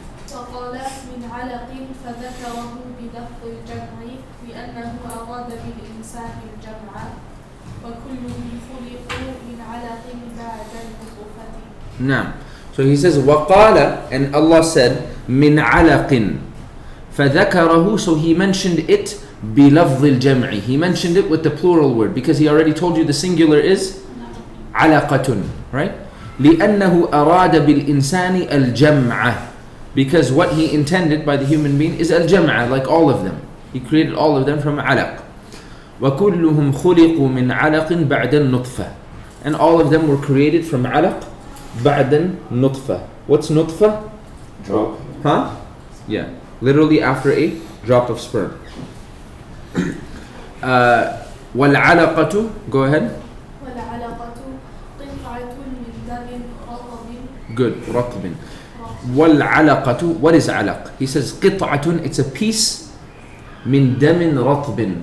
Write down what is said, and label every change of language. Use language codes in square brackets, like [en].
[ar] وقال من علق فذكره بلفظ الجمع لأنه أراد بالإنسان الجمع وكله خلق من علق بعد النطفة. نعم. [en] So he says وقال, and Allah said [ar] من علق فذكره, [en] so he mentioned it [ar] بلفظ الجمع. [en] He mentioned it with the plural word because he already told you the singular is علقة, right? [ar] لأنه أراد بالإنسان الجمع, [en] because what he intended by the human being is الجمع, like all of them. He created all of them from علق. [ar] وكلهم خلقوا من علق بعد النطفة, [en] and all of them were created [ar] from علق بعد النطفة. [en] What's نطفة? Drop. Huh? Yeah, literally after a drop of sperm. والعلقة, go ahead. [ar] والعلقة قطعة من دم رطب. [en] Good, رطب. والعلقة, what is علق? He says قطعة, it's a piece [ar] من دم رطب.